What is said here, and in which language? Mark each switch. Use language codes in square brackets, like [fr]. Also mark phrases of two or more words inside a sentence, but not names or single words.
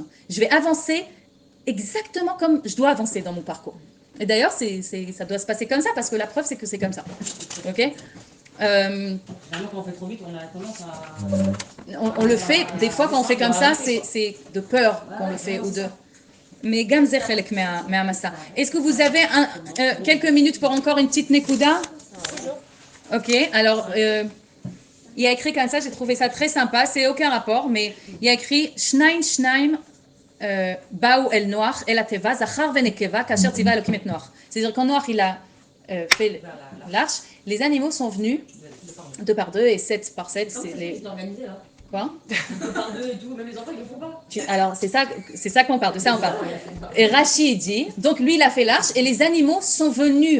[fr] Je vais avancer exactement comme je dois avancer dans mon parcours. Et d'ailleurs, ça doit se passer comme ça parce que la preuve c'est que c'est comme ça. Ok? Quand on fait trop vite, on a tendance à... On le fait, des fois quand on fait comme ça, c'est de peur qu'on le fait ou de... [he] Mais גם זה חלק מעמסה. [fr] Est-ce que vous avez quelques minutes pour encore une petite nekuda? Ok, alors il y a écrit comme ça, j'ai trouvé ça très sympa, c'est aucun rapport, mais il y a écrit [he] שנים באו אל נח אל התבה זכר ונקבה כאשר ציוה אלהים את נח. [fr] C'est-à-dire quand Noach il a fait l'arche, les animaux sont venus 2 par 2 et 7 par 7. C'est les... Quoi? 2 par 2 et tout, même les enfants ils le font pas. Alors c'est ça qu'on parle, de ça on parle. Et Rachid dit, donc lui il a fait l'arche et les animaux sont venus.